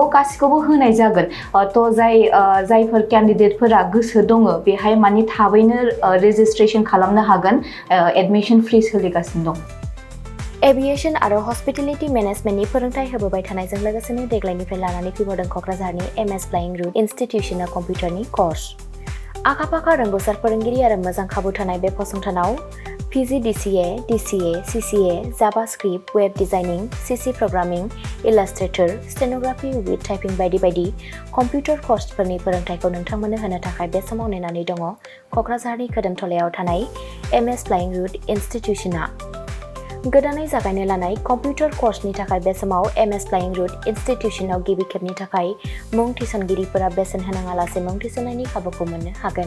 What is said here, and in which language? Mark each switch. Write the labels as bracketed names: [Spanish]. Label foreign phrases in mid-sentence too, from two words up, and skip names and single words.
[Bodo] गासिखौबो होनाय जागोन तो जायफोर कैंडिडेटफोरा गोसो दङ बेहाय माने थाबैनो रेजिस्ट्रेशन खालामनो हागोन एडमिशन फ्री सोलिगासिनो दं एविएशन आरो हस्पिटेलिटी मैनेजमेंटनि फोरोंथाय होबोबाय थानायजों लोगोसेनो देग्लायनिफ्राय लानानै फैबावदों क'क्राझारनि एमएस फ्लाइंग रुट इनस्टिट्यूशना कम्पिउटारनि कर्स आखा-फाखा रोंगौसार फोरोंगिरि आरो मोजां खाबु थानाय बे फसंथानाव PGDCA, DCA, CCA, JavaScript, Web Designing, CC Programming, Illustrator, Stenography with Typing बायदि बायदि कम्पिउटार कर्सफोरनि फोरोंथायखौ नोंथांमोननो होनो थाखाय बे समाव नेनानै दङ क'क्राझारनि खोदोमथलायाव थानाय MS Flying Route इनस्टिट्यूशना। गोदानै जागायनो लानाय कम्पिउटार कर्सनि थाखाय बे समाव MS Flying Route इनस्टिट्यूशनाव गिबि खेबनि थाखाय मुं थिसनगिरिफोरा बेसेन होनाङालासे मुं थिसननायनि खाबुखौ मोननो हागोन।